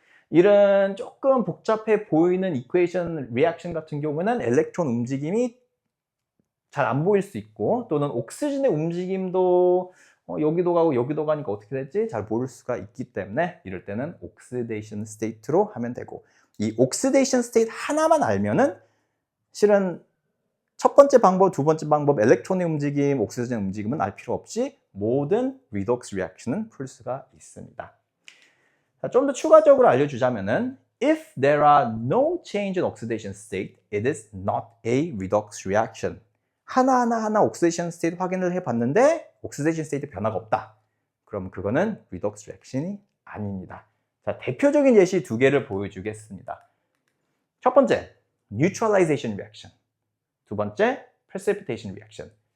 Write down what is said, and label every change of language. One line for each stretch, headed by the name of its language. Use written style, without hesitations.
Korean: 이런 조금 복잡해 보이는 이퀘이션 리액션 같은 경우는 엘렉트론 움직임이 잘 안 보일 수 있고, 또는 옥시전의 움직임도 여기도 가고 여기도 가니까 어떻게 될지 잘 모를 수가 있기 때문에 이럴 때는 옥시데이션 스테이트로 하면 되고, 이 옥시데이션 스테이트 하나만 알면은 실은 첫 번째 방법, 두 번째 방법, 엘렉트론의 움직임, 옥시전 움직임은 알 필요 없이 모든 리독스 리액션은 풀 수가 있습니다.
English: 좀 더 추가적으로 알려주자면은 If there are no change in oxidation state, it is not a redox reaction.
Korean: 하나 옥시데이션 스테이트 확인을 해봤는데 옥시데이션 스테이트 변화가 없다. 그럼 그거는 redox reaction이 아닙니다. 자, 대표적인 예시 두 개를 보여주겠습니다. 첫 번째, neutralization reaction. 두 번째, precipitation reaction.